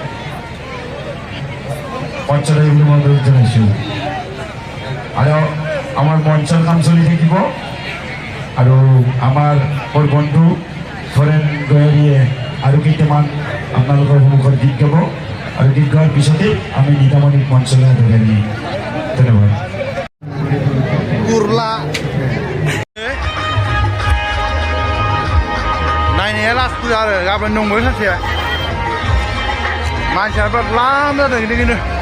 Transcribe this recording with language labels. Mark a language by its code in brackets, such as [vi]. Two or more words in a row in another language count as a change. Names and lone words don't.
[as] মঞ্চলৈ বুলি মই অনুৰোধ জনাইছোঁ আৰু আমাৰ মঞ্চৰ কাম চলি থাকিব আৰু আমাৰ মোৰ বন্ধু ধৰেণ গয়াৰীয়ে আৰু কেইটামান আপোনালোকৰ সন্মুখত গীত গাব আৰু গীত গোৱাৰ পিছতে আমি নিতামণিক মঞ্চলৈ আদৰি আনি ধন্যবাদ [brx] गुरला नायनाया लास्ट फुजा आरो गाबोन दंबो सासे मानसिया बिराद लाम जादों गिदिर